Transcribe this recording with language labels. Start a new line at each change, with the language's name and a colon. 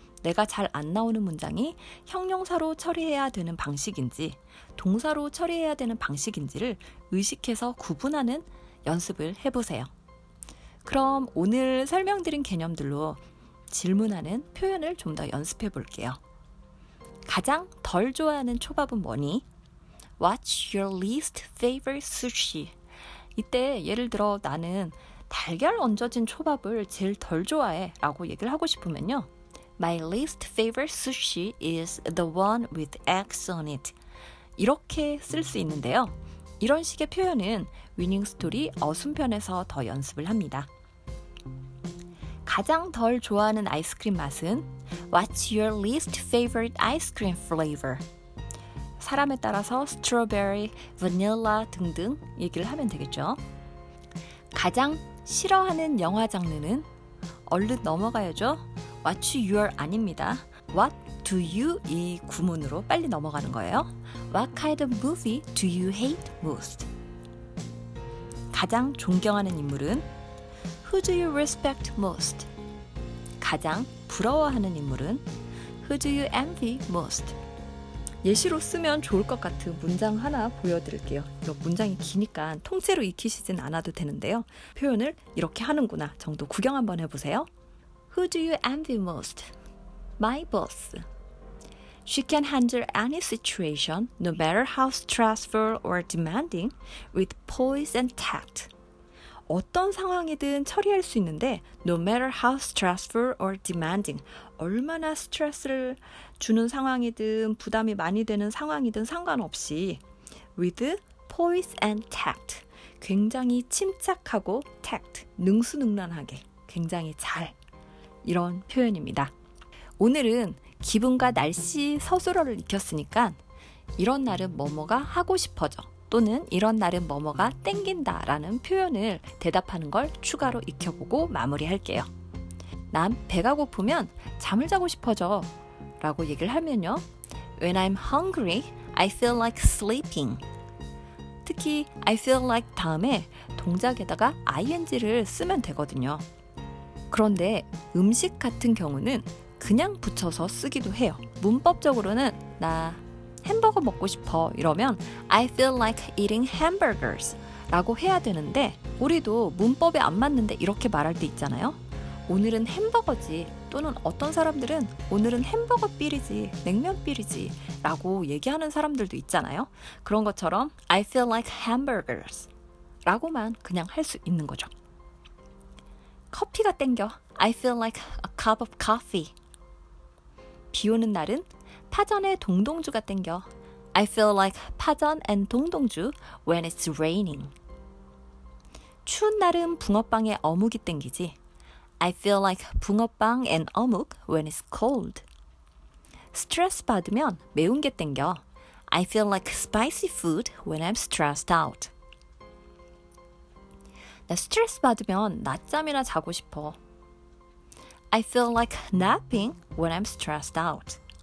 Korean: 내가 잘 안 나오는 문장이 형용사로 처리해야 되는 방식인지 동사로 처리해야 되는 방식인지를 의식해서 구분하는 연습을 해보세요. 그럼 오늘 설명드린 개념들로 질문하는 표현을 좀 더 연습해 볼게요. 가장 덜 좋아하는 초밥은 뭐니?
English: What's your least favorite sushi?
Korean: 이때 예를 들어 나는 달걀 얹어진 초밥을 제일 덜 좋아해 라고 얘기를 하고 싶으면요.
English: My least favorite sushi is the one with eggs on it.
Korean: 이렇게 쓸 수 있는데요. 이런 식의 표현은 위닝스토리 어순편에서 더 연습을 합니다. 가장 덜 좋아하는 아이스크림 맛은
English: What's your least favorite ice cream flavor?
Korean: 사람에 따라서 스트로베리, 바닐라 등등 얘기를 하면 되겠죠. 가장 싫어하는 영화 장르는 얼른 넘어가야죠.
English: What's your
Korean: 아닙니다.
English: What do you
Korean: 이 구문으로 빨리 넘어가는 거예요.
English: What kind of movie do you hate most?
Korean: 가장 존경하는 인물은
English: Who do you respect most?
Korean: 가장 부러워하는 인물은
English: Who do you envy most?
Korean: 예시로 쓰면 좋을 것 같은 문장 하나 보여드릴게요. 이거 문장이 기니까 통째로 익히시진 않아도 되는데요. 표현을 이렇게 하는구나 정도 구경 한번 해보세요.
English: Who do you envy most? My boss. She can handle any situation, no matter how stressful or demanding, with poise and tact.
Korean: 어떤 상황이든 처리할 수 있는데
English: no matter how stressful or demanding
Korean: 얼마나 스트레스를 주는 상황이든 부담이 많이 되는 상황이든 상관없이 with
English: poise and tact.
Korean: 굉장히 침착하고 tact, 능수능란하게, 굉장히 잘. 이런 표현입니다. 오늘은 기분과 날씨 서술어를 익혔으니까 이런 날은 뭐뭐가 하고 싶어져 또는 이런 날은 뭐뭐가 땡긴다 라는 표현을 대답하는 걸 추가로 익혀보고 마무리할게요. 난 배가 고프면 잠을 자고 싶어져 라고 얘기를 하면요.
English: When I'm hungry, I feel like sleeping.
Korean: 특히
English: I feel like
Korean: 다음에 동작에다가 ing를 쓰면 되거든요. 그런데 음식 같은 경우는 그냥 붙여서 쓰기도 해요. 문법적으로는 나 햄버거 먹고 싶어 이러면
English: I feel like eating hamburgers
Korean: 라고 해야 되는데 우리도 문법에 안 맞는데 이렇게 말할 때 있잖아요. 오늘은 햄버거지 또는 어떤 사람들은 오늘은 햄버거 삘이지 냉면 삘이지 라고 얘기하는 사람들도 있잖아요. 그런 것처럼
English: I feel like hamburgers
Korean: 라고만 그냥 할 수 있는 거죠. 커피가 땡겨
English: I feel like a cup of coffee.
Korean: 비 오는 날은 파전에 동동주가 땡겨
English: I feel like 파전 and 동동주 when it's raining.
Korean: 추운 날은 붕어빵에 어묵이 땡기지
English: I feel like 붕어빵 and 어묵 when it's cold.
Korean: 스트레스 받으면 매운 게 땡겨
English: I feel like spicy food when I'm stressed out.
Korean: 나 스트레스 받으면 낮잠이나 자고 싶어
English: I feel like napping when I'm stressed out.